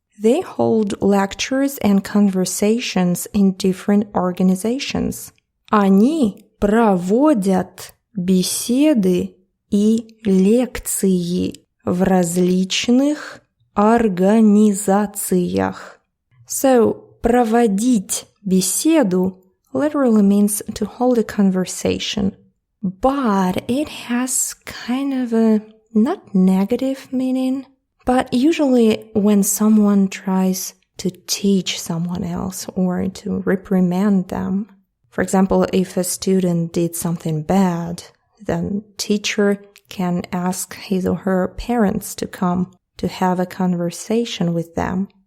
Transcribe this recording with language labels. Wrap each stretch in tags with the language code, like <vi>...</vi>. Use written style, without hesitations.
<en>They hold lectures and conversations in different organizations.</en> <ru>Они проводят беседы и лекции в различных организациях.</ru> <en>So,</en> <ru>проводить беседу</ru> <en>literally means to hold a conversation. But it has kind of a not negative meaning. But usually when someone tries to teach someone else or to reprimand them, for example, if a student did something bad, then teacher can ask his or her parents to come to have a conversation with them.</en>